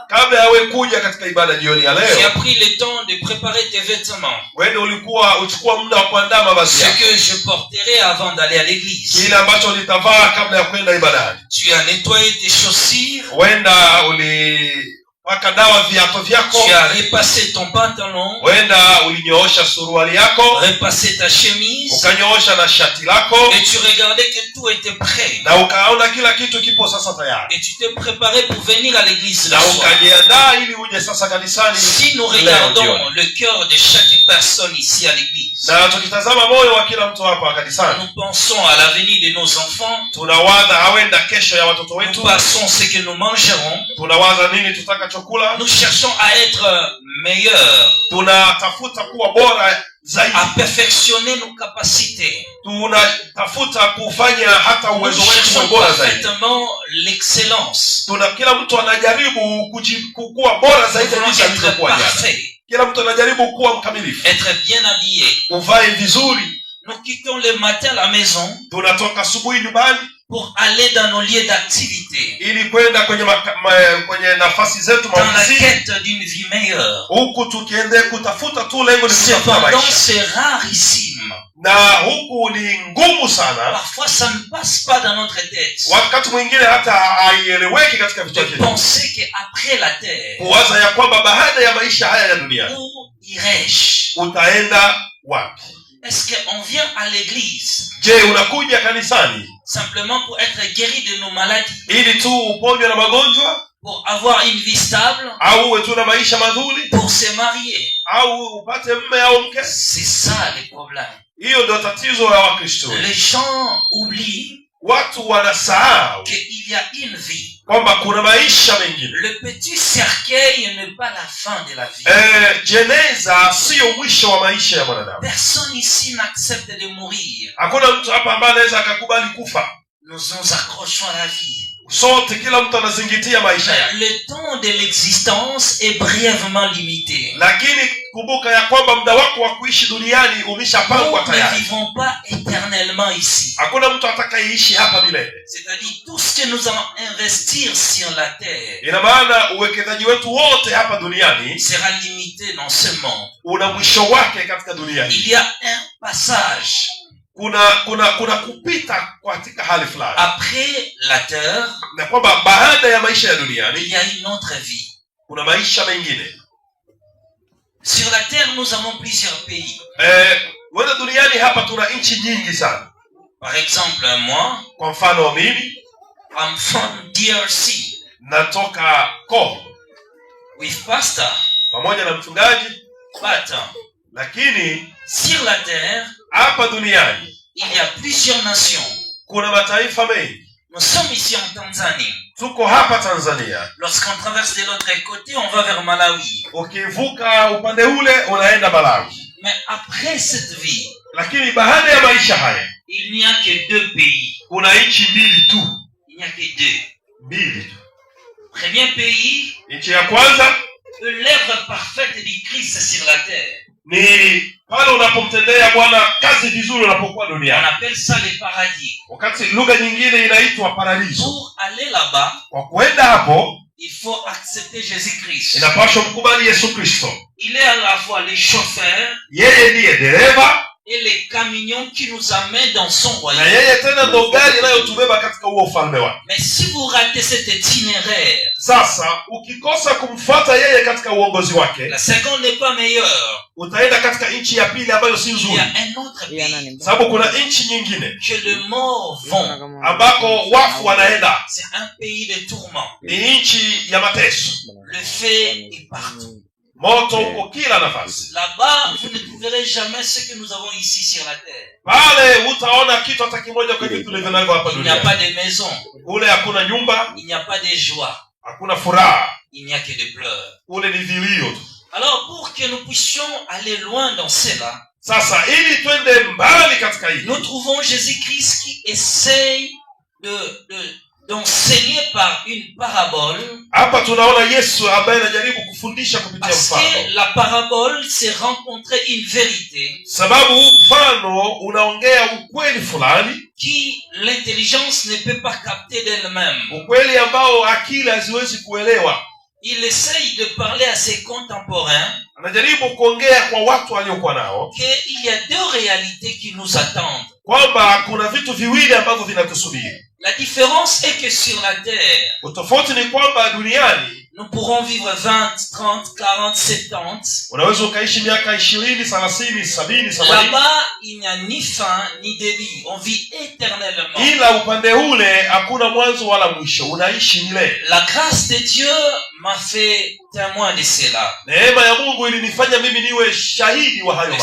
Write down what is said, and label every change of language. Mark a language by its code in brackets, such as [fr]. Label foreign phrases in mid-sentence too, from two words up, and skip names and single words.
[sw] kabla yawe kuja katika ibada jioni ya leo, [fr] tu as pris le temps de préparer tes vêtements. [sw] wewe ulikuwa uchukua muda wa kuandaa mavazi yako. [fr] Ce que je porterai avant d'aller à l'église. [sw] Kile ambacho litavaa kabla ya kwenda ibadani. [fr] Tu as nettoyé tes chaussures. [sw] Wenda paka dawa viatu vyako. [fr] Tu as repassé ton pantalon. [sw] Wenda ulinyoosha suruali yako. [fr] Repassé ta chemise. [sw] Ukanyoosha na shati lako. [fr] Et tu regardais que tout était prêt. [sw] Na ukaona kila kitu kipo sasa tayari. [fr] Et tu t'es préparé pour venir à l'église le soir. [sw] Na ukajiandaa ili uje sasa kanisani. [fr] Si nous regardons le cœur de chaque personne ici à l'église. [sw] Na tukitazama moyo wa kila mtu hapa kanisani. [fr] Nous pensons à l'avenir de nos enfants. [sw] Tunawaza hawenda kesho ya watoto wetu. [fr] Nous pensons ce que nous mangerons. [sw] Tunawaza nini tutakacho. [fr] Nous cherchons à être meilleurs, [sw] tunatafuta kuwa bora zaidi, [fr] à perfectionner nos capacités, [sw] tunatafuta kufanya hata uwezo wetu bora zaidi. [fr] Parfaitement l'excellence. [sw] Kila mtu anajaribu kuwa bora zaidi jinsi alivyokuwa jana. Kila mtu anajaribu kuwa mkamilifu, [fr] être bien habillé, [sw] uvae vizuri. [fr] Nous quittons le matin la maison, [sw] tunatoka asubuhi nyumbani [fr] pour aller dans nos lieux d'activité, [sw] ili kwenda kwenye nafasi zetu [fr] dans la quête d'une vie meilleure. [sw] Huku tukiende kutafuta tu lengo ni kutafuta maisha. [fr] C'est rarissime. [sw] Na huku ni ngumu sana. [fr] Parfois ça ne passe pas dans notre tête. [sw] Wakati mwingine hata haieleweki katika vichwa vyetu. [fr] Penser que après la terre, [sw] kuwaza ya kwamba baada ya maisha haya ya dunia, [fr] où irais-je? [sw] Utaenda wapi? [fr] Est-ce qu'on vient à l'église? [sw] Je, unakuja kanisani [fr] simplement pour être guéri de nos maladies, [sw] ili tu uponywe na magonjwa, [fr] pour avoir une vie stable, [sw] au uwe tu na maisha mazuri, [fr] pour se marier, [sw] au upate mume au mke? [fr] C'est ça le problème. [sw] Hiyo ndio tatizo la Wakristo. [fr] Les gens oublient, [sw] watu wanasahau [fr] qu'il y a une vie, [sw] kwamba kuna maisha mengine. [fr] Le petit cercueil n'est pas la fin de la vie. [sw] Jeneza sio mwisho wa maisha ya mwanadamu. [fr] Personne ici n'accepte de mourir. [sw] Hakuna mtu hapa ambaye anaweza akakubali kufa. [fr] Nous nous accrochons à la vie. [sw] Sote kila mtu anazingatia maisha yake. [fr] Le temps de l'existence est brièvement limité. [sw] Lakini kumbuka ya kwamba muda wako wa kuishi duniani umeshapangwa tayari. [fr] Nous ne vivons pas éternellement ici. [sw] Hakuna mtu atakayeishi hapa milele. [fr] C'est-à-dire tout ce que nous allons investir sur la terre. [sw] Ina maana uwekezaji wetu wote hapa duniani [fr] sera limité dans ce monde. [sw] Una mwisho wake katika dunia hii. [fr] Il y a un passage. [sw] Kuna kupita katika hali fulani. [fr] Après la terre, [sw] na kwamba baada ya maisha ya duniani [fr] il y a une autre vie. [sw] Kuna maisha mengine. [fr] Sur la terre nous avons plusieurs pays. [sw] Wala duniani hapa tuna nchi nyingi sana. [fr] Par exemple, moi, [sw] kwa mfano mimi, [en] I'm from DRC. [sw] Natoka Congo. [en] With pastor. [sw] Pamoja na mchungaji. But, lakini [fr] sur la terre, [sw] hapa duniani [fr] il y a plusieurs nations. [sw] Kuna mataifa mengi. [fr] Nous sommes ici en Tanzanie. [sw] Tuko hapa Tanzania. [fr] Lorsqu'on traverse de l'autre côté, on va vers Malawi. [sw] Ukivuka upande ule unaenda Malawi. [fr] Mais après cette vie, [sw] lakini baada ya maisha haya, [fr] il n'y a que deux pays. [sw] Kuna nchi mbili tu. [fr] Il n'y a que deux. [sw] Mbili tu. [fr] Premier pays, [sw] nchi ya kwanza, [fr] l'œuvre parfaite du Christ sur la terre. [sw] Ni pale unapomtendea Bwana kazi vizuri unapokuwa duniani. [fr] On appelle ça le paradis. [sw] Wakati lugha nyingine inaitwa paradiso. [fr] Pour aller là-bas, [sw] kwa kwenda hapo, [fr] il faut accepter Jésus-Christ. [sw] Inapaswa mkubali Yesu Kristo. [fr] Il est à la fois le chauffeur, [sw] yeye ndiye dereva, [fr] et les camions qui nous amènent dans son royaume. [sw] Na yeye tena ndo gari inayotubeba katika huo ufalme wake. [fr] Mais si vous ratez cet itinéraire, [sw] sasa ukikosa kumfuata yeye katika uongozi wake, [fr] la seconde n'est pas meilleure. [sw] Utaenda katika nchi ya pili ambayo si nzuri. [fr] Il y a un autre pays. [sw] Sababu kuna nchi nyingine [fr] que les morts vont, [sw] ambako wafu wanaenda. [fr] C'est un pays de tourment. [sw] Ni nchi ya mateso. [fr] Le feu est partout. [sw] Moto uko kila nafasi. [fr] Là-bas, vous ne trouverez jamais ce que nous avons ici sur la terre. [sw] Pale utaona kitu hata kimoja kwa vitu tulivyo hapa duniani. [fr] Il n'y a pas de maison. [sw] Ule hakuna nyumba. [fr] Il n'y a pas de joie. [sw] Hakuna furaha. [fr] Il n'y a que des pleurs. [sw] Ule ni vilio tu. [fr] Alors pour que nous puissions aller loin dans cela, [sw] Sasa ili twende mbali katika hili, [fr] nous trouvons Jésus-Christ qui essaye d'enseigner par une parabole. [sw] Hapa tunaona Yesu ambaye anajaribu kufundisha kupitia [fr] Parce [sw] mfano. [fr] que la parabole, c'est rencontrer une vérité [sw] Sababu mfano unaongea ukweli fulani, [fr] qui l'intelligence ne peut pas capter d'elle-même. [sw] ukweli ambao akili haziwezi kuelewa. [fr] Il essaye de parler à ses contemporains [sw] Anajaribu kuongea kwa watu waliokuwa nao [fr] qu'il y a deux réalités qui nous attendent. [sw] kwamba kuna vitu viwili ambavyo vinatusubiri. [fr] La différence est que sur la terre, [sw] Utofauti ni kwamba duniani [fr] nous pourrons vivre 20, 30, 40, 70. [sw] unaweza ukaishi miaka 20, 30, 70, 80. [fr] Là-bas, il n'y a ni fin ni début. On vit éternellement. [sw] Ila upande ule hakuna mwanzo wala mwisho, unaishi milele. [fr] La grâce de Dieu m'a fait témoin de cela. [sw] Neema ya Mungu ilinifanya mimi niwe shahidi wa hayo